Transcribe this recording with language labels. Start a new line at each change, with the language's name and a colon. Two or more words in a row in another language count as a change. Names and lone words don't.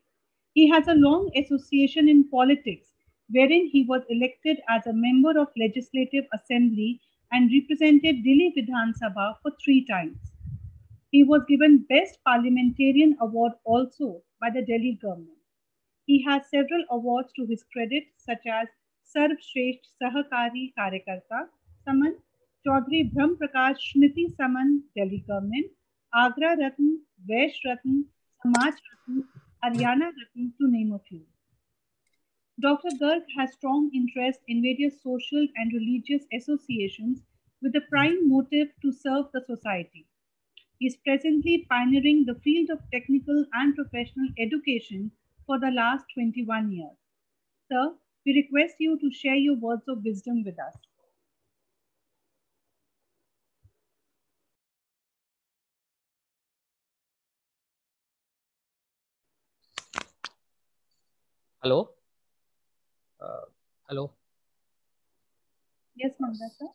English: He has a long association in politics, wherein he was elected as a member of Legislative Assembly and represented Delhi Vidhan Sabha for 3 times. He was given Best Parliamentarian Award also by the Delhi government. He has several awards to his credit, such as Sarv Shresth Sahakari Karyakarta Saman, Chaudhary Brahm Prakash Smriti Saman, Delhi government, Agra Ratna, Vaish Ratna, Samaj Ratna, Haryana Ratna, to name a few. Dr. Garg has strong interest in various social and religious associations with the prime motive to serve the society. He is presently pioneering the field of technical and professional education for the last 21 years. Sir, we request you to share your words of wisdom with us. hello hello Yes Mangla sir.